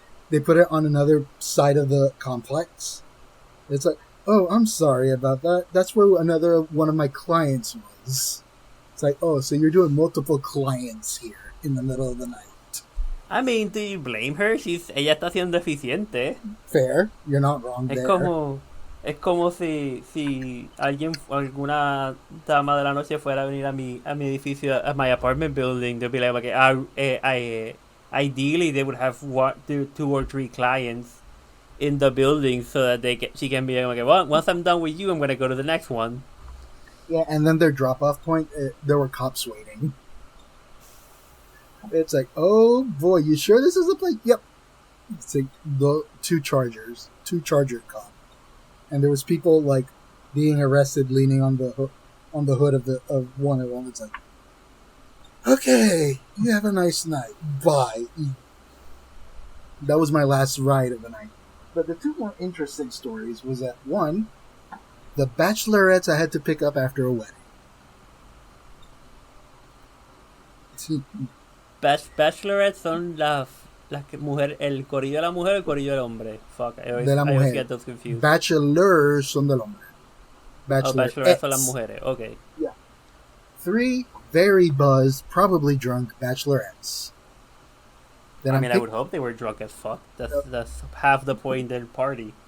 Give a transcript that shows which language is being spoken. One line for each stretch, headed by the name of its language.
English: They put it on another side of the complex. It's like, oh, I'm sorry about that. That's where another one of my clients was. It's like, oh, so you're doing multiple clients here in the middle of the night. I mean, do you blame her?
Spanish: Ella está siendo eficiente.
English: Fair. You're not wrong there.
Spanish: Es como si alguna dama de la noche fuera a venir a mi edificio,
English: a my apartment building. They'd be like, okay, ideally they would have 2 or 3 clients in the building so that she can be like, well, once I'm done with you, I'm going to go to the next one. Yeah, and then their drop-off point, there were cops waiting. It's like, oh boy, you sure this is the place? Yep. It's like the 2 charger cops. And there was people being arrested, leaning on the hood of one of them. It's like, okay, you have a nice night. Bye. That was my last ride of the night. But the 2 more interesting stories was that one, the bachelorettes I had to pick up after a wedding.
Spanish: Bachelorettes son las mujeres, el corillo de la mujer o el corillo del hombre.
English: Fuck, I always get those confused.
Spanish: Bachelors son del hombre. Bachelorettes son las mujeres.
English: Okay. Yeah. 3 very buzzed, probably drunk bachelorettes. I would hope they were drunk as fuck. That's half the point of the party.